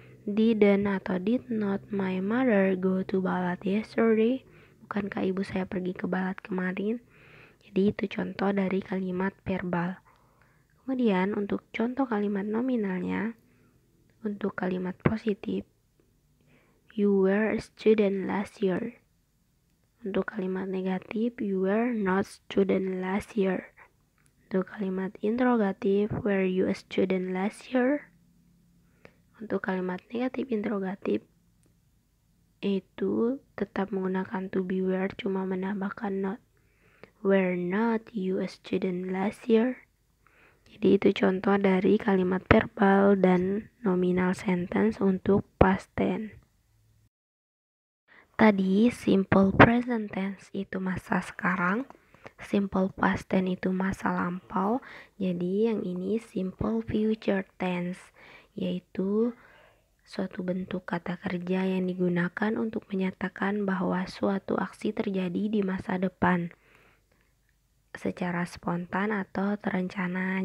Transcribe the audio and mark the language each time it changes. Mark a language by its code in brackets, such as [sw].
[en] Didn't [id] atau [en] did not my mother go to Balat yesterday? [id] Bukankah ibu saya pergi ke Balat kemarin? Jadi itu contoh dari kalimat verbal. Kemudian untuk contoh kalimat nominalnya, untuk kalimat positif, [en] you were a student last year. [id] Untuk kalimat negatif, [en] you were not student last year. [id] Untuk kalimat interrogatif, [en] were you a student last year? [id] Untuk kalimat negatif interrogatif itu tetap menggunakan to be were, cuma menambahkan not. [en] Were not you a student last year? [id] Jadi itu contoh dari kalimat verbal dan nominal sentence untuk past tense. Tadi simple present tense itu masa sekarang, simple past tense itu masa lampau. Jadi yang ini simple future tense, yaitu suatu bentuk kata kerja yang digunakan untuk menyatakan bahwa suatu aksi terjadi di masa depan secara spontan atau terencana.